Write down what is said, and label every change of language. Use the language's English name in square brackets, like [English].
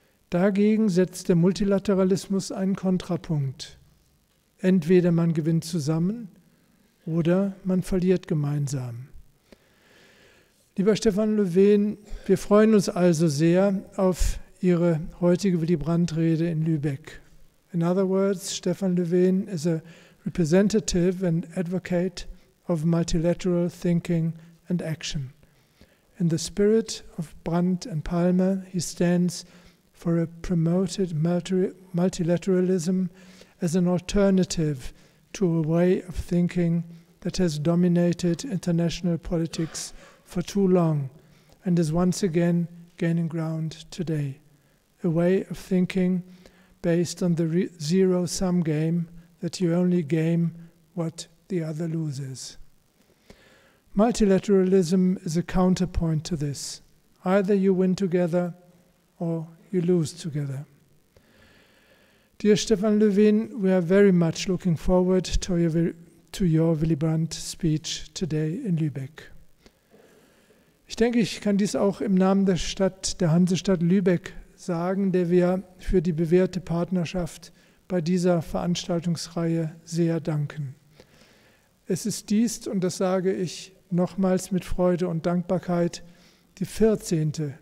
[German] Dagegen setzt der Multilateralismus einen Kontrapunkt. Entweder man gewinnt zusammen oder man verliert gemeinsam. Lieber Stefan Löfven, wir freuen uns also sehr auf Ihre heutige Willy Brandt-Rede in Lübeck. [English] In other words, Stefan Löfven is a representative and advocate of multilateral thinking and action. In the spirit of Brandt and Palme, he stands for a promoted multilateralism as an alternative to a way of thinking that has dominated international politics for too long and is once again gaining ground today. A way of thinking based on the zero-sum game that you only game what the other loses. Multilateralism is a counterpoint to this. Either you win together or you lose together. Dear Stefan Löfven, we are very much looking forward to your Willy Brandt speech today in Lübeck. [German] Ich denke, ich kann dies auch im Namen der Hansestadt Lübeck sagen, der wir für die bewährte Partnerschaft bei dieser Veranstaltungsreihe sehr danken. Es ist dies, und das sage ich nochmals mit Freude und Dankbarkeit, die 14.